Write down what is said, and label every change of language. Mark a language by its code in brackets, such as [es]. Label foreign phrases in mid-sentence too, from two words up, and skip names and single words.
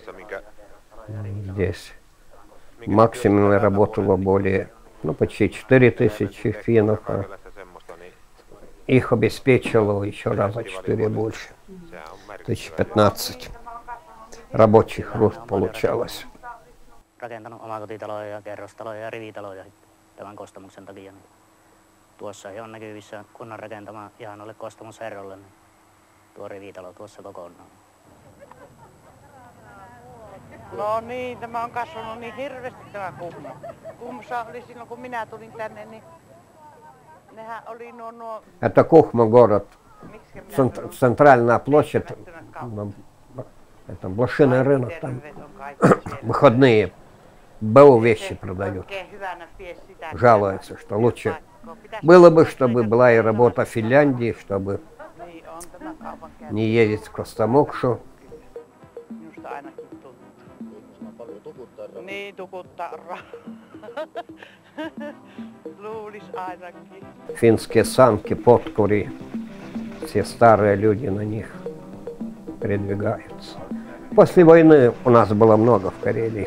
[ru] Здесь максимум работало более, почти 4000 финнов. Их обеспечило еще раза 4 больше. 1015 рабочих рук получалось. [fi] Rakentanut omakotitaloja ja kerrostaloja ja rivitaloja tämän Kostamuksen takia. Tuossa on näkyvissä kunnan rakentama ihan noille Kostamusherrolle. Niin tuo rivitalo tuossa kokonaan. No niin, tämä on kasvanut niin hirveästi tämä Kuhmo. Kuhmossa oli silloin kun minä tulin tänne, niin nehän oli nuo... [ru] Это Кухма город. Центральная площадь. Это блошиный рынок там. Выходные. БУ вещи продают. Жалуются, что лучше было бы, чтобы была и работа в Финляндии, чтобы не ездить в Костомукшу. [fi] Niin, tukuttarra. Luulis ainakin. [ru] Финские санки, подкури, все старые люди на них передвигаются. После войны у нас было много в Карелии.